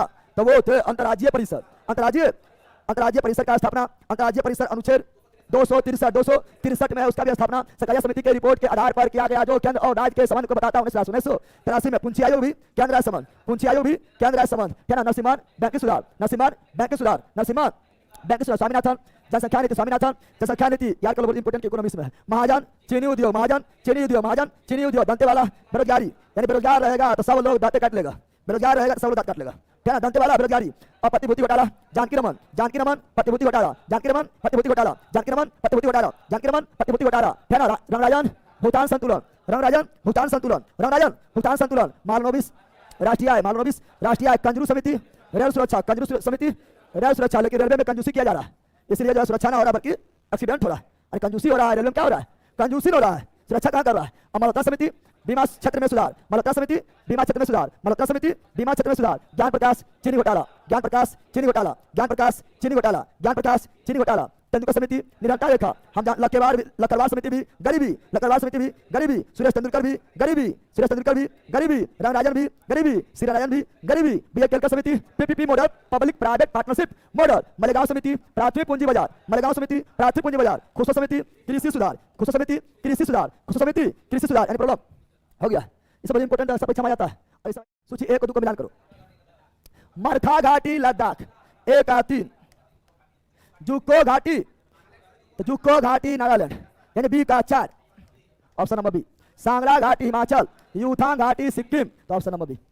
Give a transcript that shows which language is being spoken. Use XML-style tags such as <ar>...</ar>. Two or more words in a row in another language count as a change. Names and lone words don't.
<hi>तो वो थे अंतर्राज्यीय परिषद। अंतर्राज्यीय परिषद का स्थापना, अंतर्राज्यीय परिषद अनुच्छेद 263 में है, उसका भी स्थापना सरकारिया समिति के रिपोर्ट के आधार पर किया गया, जो केंद्र और राज्य के संबंध को बताता है। 1983 में पुंछी आयोग भी केंद्र संबंध, पुंछी आयोग भी केंद्र संबंध, क्या ना? नरसिम्हान बैंक सुधार, नरसिम्हान बैंक सुधार, नरसिम्हान बैंक स्वामीनाथन, जनसंख्या नीति स्वामीनाथन, जनसंख्या नीति याद कर लो,</hi> <en>important economics</en> <hi>में है। महाजन, चीनी उद्योग महाजन, चीनी उद्योग महाजन, चीनी उद्योग दंतेवाला, बेरोजगारी यानी बेरोजगार रहेगा तो सब लोग दांते काट लेगा, बेरोजगार रहेगा तो सब लोग दांत काट लेगा, क्या ना, दंतेवाला बेरोजगारी। और प्रतिभूति घोटाला, जानकी रमन, जानकी रमन प्रतिभूति घोटाला, जानकी रमन प्रतिभूति घोटाला, जानकी रमन प्रतिभूति घोटाला, जानकी रमन प्रतिभूति घोटाला, क्या ना, रंगराजन भुगतान संतुलन, रंगराजन भुगतान संतुलन, रंगराजन भुगतान संतुलन, मालनोबिस राष्ट्रीय आय, मालनोबिस राष्ट्रीय आय, कंजरू समिति, रेल सुरक्षा, कंजरू समिति, रेल सुरक्षा, लेकिन रेलवे में कंजूसी किया जा रहा है, इसलिए जो सुरक्षा ना हो रहा बल्कि एक्सीडेंट हो रहा है, अरे कंजूसी हो रहा है, रेलवे में क्या हो रहा है, कंजूसी हो रहा है, सुरक्षा कहाँ कर रहा है। मल्होत्रा समिति बीमा क्षेत्र में सुधार, मल्होत्रा समिति बीमा क्षेत्र में सुधार, मल्होत्रा समिति बीमा क्षेत्र में सुधार, ज्ञान प्रकाश चीनी घोटाला, ज्ञान प्रकाश चीनी घोटाला, ज्ञान प्रकाश चीनी घोटाला, ज्ञान प्रकाश चीनी घोटाला, तेंदुलकर समिति निरंतर रेखा, हम लकड़वार समिति भी गरीबी, लकड़वार समिति भी गरीबी, सुरेश तेंदुलकर भी गरीबी, सुरेश तेंदुलकर भी गरीबी, रामराजन भी गरीबी, श्रीराजन भी गरीबी, बी केलकर समिति</hi> <en>PPP model, public private partnership model,</en> <hi>मलेगांव समिति प्राथमिक पूंजी बाजार, मलेगांव समिति प्राथमिक पूंजी बाजार, खुशो समिति कृषि सुधार, खुशो समिति कृषि सुधार, खुशो समिति कृषि सुधार, यानी प्रॉब्लम हो गया। इस बड़ी इंपॉर्टेंट सब परीक्षा में जाता है। सूची 1 और 2 को मिलान करो। मरखा घाटी लद्दाख 1 और 3, जुको घाटी, तो जुको घाटी नागालैंड यानी बी का 4,</hi> <en>option number B.</en> <hi>सांगला घाटी हिमाचल, यूथांग घाटी सिक्किम, तो</hi> <en>option number B.</en>